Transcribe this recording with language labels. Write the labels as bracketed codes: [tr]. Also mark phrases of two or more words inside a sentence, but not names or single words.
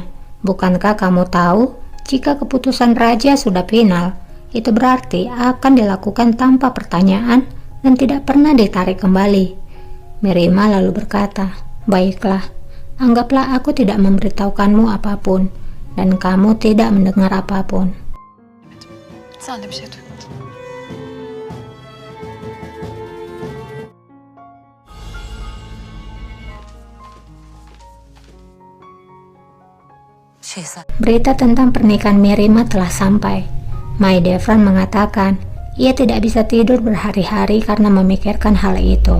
[id] Bukankah kamu tahu, jika keputusan raja sudah final, itu berarti akan dilakukan tanpa pertanyaan dan tidak pernah ditarik kembali. Mihrimah lalu berkata, baiklah, anggaplah aku tidak memberitahukanmu apapun, dan kamu tidak mendengar apapun. [tr] Sen de bir şey duy. [id] Berita tentang pernikahan Mihrimah telah sampai. Mahidevran mengatakan ia tidak bisa tidur berhari-hari karena memikirkan hal itu.